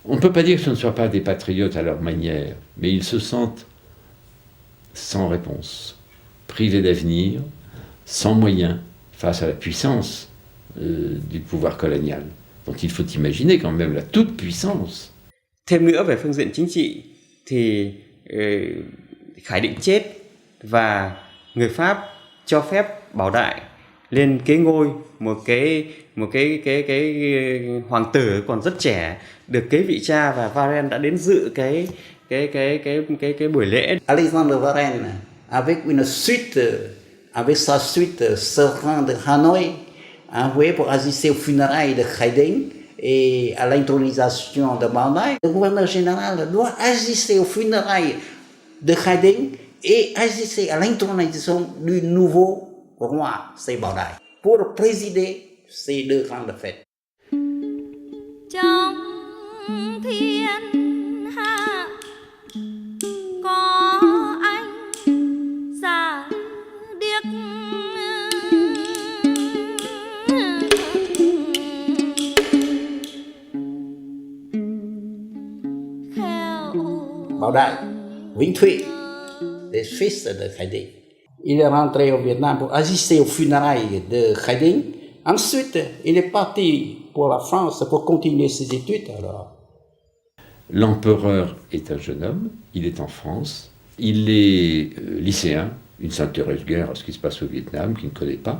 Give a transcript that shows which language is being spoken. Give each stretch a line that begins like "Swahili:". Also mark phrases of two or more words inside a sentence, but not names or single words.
French: On ne peut pas dire que ce ne soient pas des patriotes à leur manière, mais ils se sentent sans réponse, privés d'avenir, sans moyens, face à la puissance du pouvoir colonial, dont il faut imaginer quand même la toute-puissance.
Vietnamese: Thêm nữa về phương diện chính trị thì Khải Định chết và người Pháp cho phép Bảo Đại lên kế ngôi, một cái hoàng tử còn rất trẻ được kế vị cha, và Varenne đã đến dự cái buổi lễ.
French: Alexandre Varenne, avec sa suite, se rend de Hanoï, envoyé pour assister aux funérailles de Khai Dinh et à l'intronisation de Bảo Đại. Le gouverneur général doit assister aux funérailles de Khai Dinh et assister à l'intronisation du nouveau roi, c'est Bảo Đại, pour présider ces deux grandes fêtes.
Vietnamese: Trong thiên hạ có anh già điếc,
French: Bảo Đại, Vĩnh Thụy, des fils de Khai Dinh. Il est rentré au Vietnam pour assister aux funérailles de Khai Dinh. Ensuite, il est parti pour la France pour continuer ses études. Alors. L'empereur est un jeune homme, il est en France, il est lycéen, il ne s'intéresse guère à ce qui se passe au Vietnam, qu'il ne connaît pas.